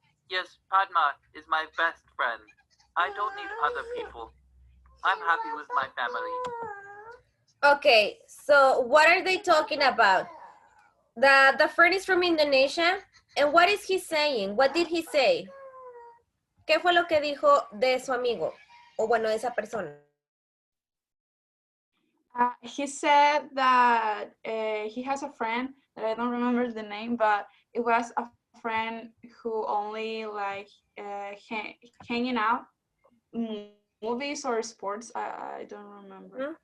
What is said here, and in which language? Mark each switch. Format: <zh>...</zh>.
<en>Yes, Padma is my best friend. I don't need other people. I'm happy with my family. Okay, so what are they talking about? The friend is from Indonesia, and what is he saying? What did he say?</en> <es>¿Qué fue lo que dijo de su amigo? O bueno, de esa persona.</es> <en>He said that he has a friend that I don't remember the name, but it was a friend who only like hanging out, movies or sports. I don't remember.</en>